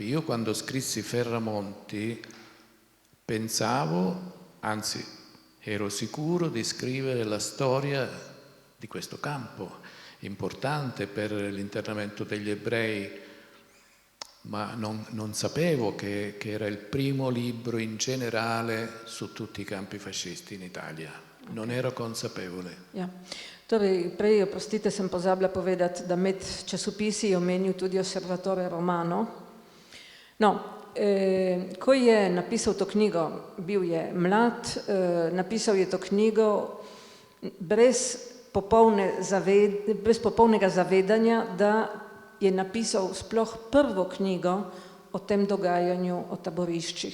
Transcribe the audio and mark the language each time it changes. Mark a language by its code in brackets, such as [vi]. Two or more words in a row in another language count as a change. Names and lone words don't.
[it] Io quando scrissi Ferramonti pensavo, anzi ero sicuro di scrivere la storia di questo campo, importante per l'internamento degli ebrei, ma non sapevo che era il primo libro in generale su tutti i campi fascisti in Italia. Non ero consapevole. [sl] Ja. Torej, prej, oprostite, sem pozabila povedati, da med časopisi je omenil tudi Osservatore Romano. No, ko je napisal to knjigo, bil je mlad, napisal je to knjigo brez popolnega zavedanja, da je napisal sploh prvo knjigo o tem dogajanju, o taboriščih.